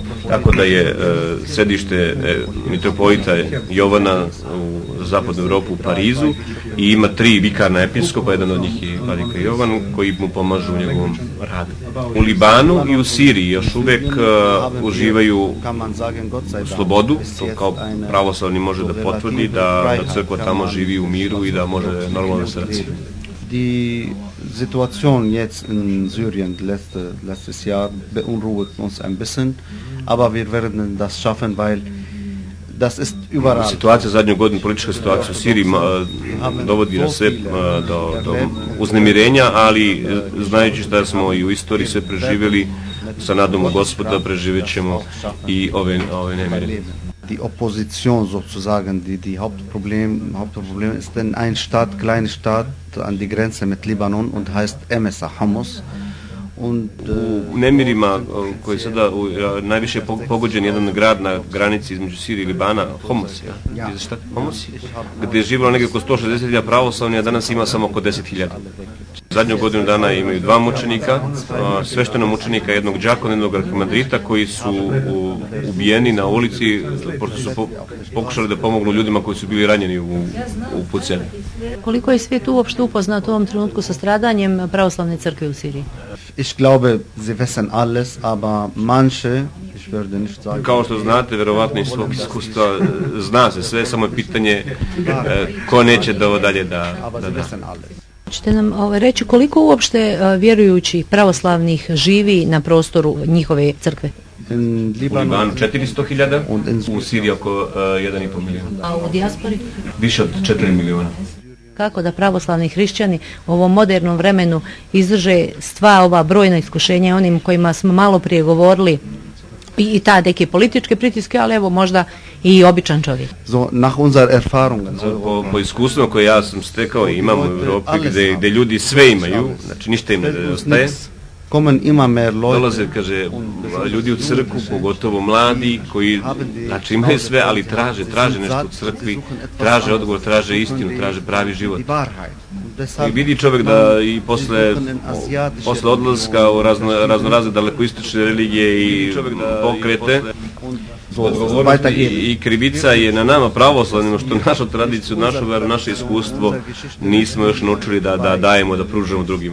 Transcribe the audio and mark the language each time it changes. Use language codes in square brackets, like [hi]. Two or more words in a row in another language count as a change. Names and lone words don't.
[sr] Tako da je sedište mitropolita Jovana u zapadnu Evropu u Parizu i ima 3 vikarna episkopa, jedan od njih je vladika Jovan, koji mu pomažu u njegovom radu. U Libanu i u Siriji još uvek uživaju slobodu, to kao pravoslavni može da potvrdi da crkva tamo živi u miru i da može normalno se razvijati. [de] Die Situation jetzt in Syrien letztes Jahr beunruhigt uns ein bisschen, aber wir werden das schaffen, weil das ist überall. [sr] Situacija zadnju godinu, politička situacija u Siriji dovodi nas sve do uznemirenja, ali znajući šta smo i u istoriji sve preživjeli, sa nadom u Gospoda preživjet ćemo i ove nemire. [de] Die Opposition sozusagen, die Hauptproblem ist denn ein kleiner Staat an die Grenze mit Libanon und heißt Emesa Homs. [sr] U nemirima koji je sada najviše pogođen jedan grad na granici između Sirije i Libana, Homs, gdje je živjelo negdje oko 160.000 pravoslavnih, a danas ima samo oko 10.000. Zadnju godinu dana imaju 2 mučenika, sveštenog mučenika, jednog đakona, jednog arhimandrita, koji su ubijeni na ulici, pošto su pokušali da pomognu ljudima koji su bili ranjeni u pucnjani. Koliko je svijet uopšte upoznat u ovom trenutku sa stradanjem pravoslavne crkve u Siriji? [de] Ich glaube, sie wissen alles, aber manche, ich würde nicht sagen... [sr] Kao što znate, verovatno iz svog iskustva, zna se sve, samo je pitanje ko neće da ovo dalje da. Ćete nam reći koliko uopšte vjerujućih pravoslavnih živi na prostoru njihove crkve? U Libanu 400.000, u Siriji oko 1,5 milijuna. A u dijaspori? Više od 4 miliona. Kako da pravoslavni hrišćani u ovom modernom vremenu izdrže sva ova brojna iskušenja onim kojima smo malo prije govorili, I ta neke političke pritiske, ali evo možda i običan čovjek. [de] So, nach unserer Erfahrungen. [sr] Po iskustvima koje ja sam stekao i imam u Evropi, gde ljudi sve imaju, znači ništa im ne nedostaje. [de] Kommen immer mehr Leute. [sr] Dolaze, kaže, ljudi u crkvu, pogotovo mladi, koji, znači imaju sve, ali traže nešto u crkvi, traže odgovor, traže istinu, traže pravi život. I vidi čovjek da i posle odlaska u raznorazne dalekoistočne religije i pokrete, i krivica je na nama pravoslavnima što našu tradiciju, našu veru, naše iskustvo nismo još naučili da dajemo, da pružamo drugima.